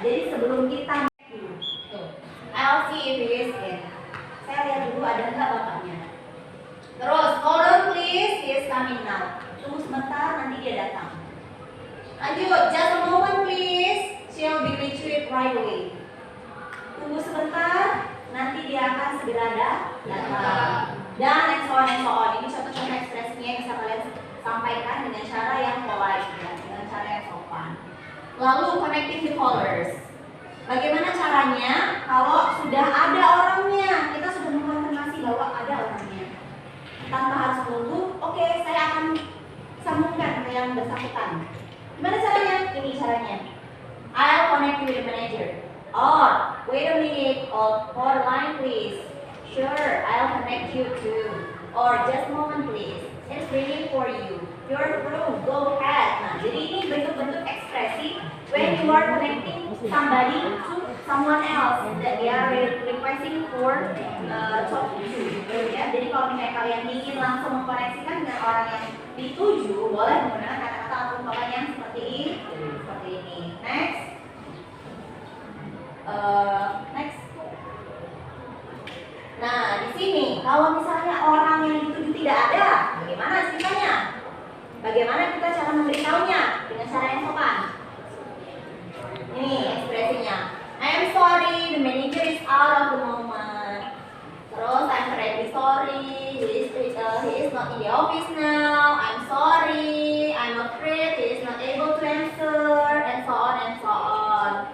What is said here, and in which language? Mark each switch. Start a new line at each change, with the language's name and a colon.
Indonesian: Jadi sebelum kita
English: I'll see if he is in.
Indonesian: Saya lihat dulu ada nggak bapaknya. Terus,
English: hold on please, he is coming now.
Indonesian: Tunggu sebentar, nanti dia datang. Lanjut,
English: just a moment please, she'll be retrieved right away.
Indonesian: Tunggu sebentar, nanti dia akan segera datang. Dan
English: and so on.
Indonesian: Ini contoh-contoh ekspresinya yang bisa kalian sampaikan dengan cara yang polite, ya, dengan cara yang sopan. Lalu
English: connecting the callers.
Indonesian: Bagaimana caranya kalau sudah ada orangnya, kita sudah mengkonfirmasi bahwa ada orangnya. Tanpa harus menunggu, oke, saya akan sambungkan ke yang bersangkutan. Gimana caranya? Ini caranya.
English: I'll connect you with the manager. Or, wait a minute, hold the line please. Sure, I'll connect you too. Or, just a moment please. It's ringing for you. You're through, go ahead.
Indonesian: Nah, jadi ini bentuk-bentuk ekspresi
English: when you are connecting somebody to someone else that they are requesting for talk to.
Indonesian: Ya, jadi kalau misalnya kalian ingin langsung mengkoneksikan dengan orang yang dituju, boleh menggunakan kata-kata atau ungkapan yang seperti ini.
English: Next. Next.
Indonesian: Nah, di sini kalau misalnya orang yang dituju tidak ada, bagaimana ceritanya? Bagaimana kita cara memberitahunya dengan cara yang sopan? Ini ekspresinya.
English: I am sorry, the manager is out of the moment.
Indonesian: Terus
English: I'm very sorry, he is not in the office now. I'm sorry, I'm afraid he is not able to answer, and so on and so on.